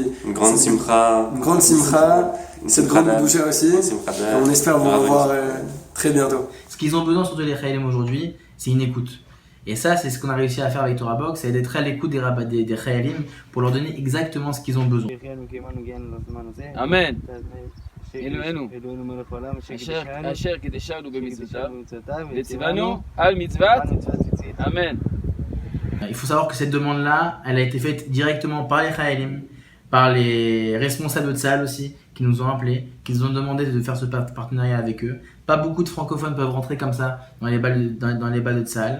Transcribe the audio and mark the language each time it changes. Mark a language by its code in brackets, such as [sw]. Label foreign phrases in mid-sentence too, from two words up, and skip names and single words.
[fr] Une grande simcha. Cette grande bouchée aussi. On espère vous revoir très bientôt. Ce qu'ils ont besoin, surtout les Chayalim aujourd'hui, c'est une écoute. Et ça, c'est ce qu'on a réussi à faire avec Torah Box, c'est d'être à l'écoute des Chayalim pour leur donner exactement ce qu'ils ont besoin. Amen. [he] אלוהינו, אשר קידשנו במצוותיו, וציוונו על מצוות, [fr] Amen. Il faut savoir que cette demande-là, elle a été faite directement par les Chayalim, par les responsables de Tzahal aussi, qui nous ont appelés, qui nous ont demandé de faire ce partenariat avec eux. Pas beaucoup de francophones peuvent rentrer comme ça dans les balles de Tzahal.